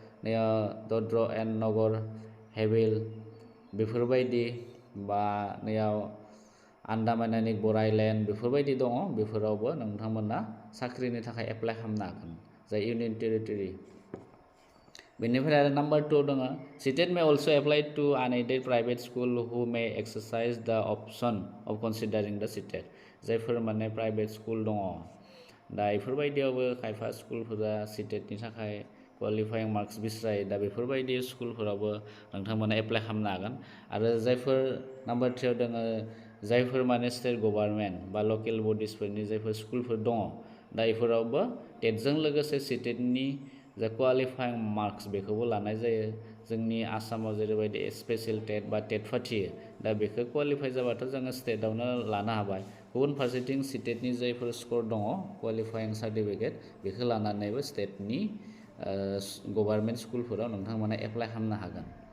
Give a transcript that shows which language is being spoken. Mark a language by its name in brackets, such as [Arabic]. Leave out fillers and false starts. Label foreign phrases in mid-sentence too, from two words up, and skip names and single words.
[Bodo] दद्र एन्ड नगर हेवेल बेफोरबायदि बा नैयाव आन्डामान एन्ड निकबार आइलेण्ड बेफोरबायदि दङ बेफोरावबो नोंथांमोना साख्रिनि थाखाय एप्लाइ खालामनो हागोन जाय [English] union territory [Bodo] बेनिफ्राय आरो नाम्बार 2 दङ [English] CTET may also apply to unaided private school who may exercise the option of considering the CTET जायफोर माने प्राइभेट स्कुल दङ दा बेफोरबायदियावबो खायफा स्कुलफोरा [Bodo] CTETनि थाखाय [English] qualifying marks [Bodo] बिस्रायो दा बेफोरबायदि स्कुलफोरावबो नोंथांमोना एप्लाइ खालामनो हागोन आरो जायफोर नाम्बार 3 दङ जायफोर माने [English] state government [Bodo] बा लकेल बडिसफोरनि जायफोर स्कुलफोर दङ दा बेफोरावबो टेटजों लोगोसे CTETनि जा [English] qualifying marks [Bodo] बेखौबो लानाय जायो जोंनि आसामाव जेरैबायदि स्पेशल टेट बा टेट फाथियो दा बेखौ क्वालिफाइ जाबाथ' जोङो स्टेटआवनो लानो हाबाय गुबुन फारसेथिं CTETनि जायफोर स्कर दङ [English] qualifying certificate [Bodo] बेखौ लानानैबो स्टेटनि गभर्नमेन्ट स्कुलफोराव नोंथांमोना एप्लाइ खालामनो हागोन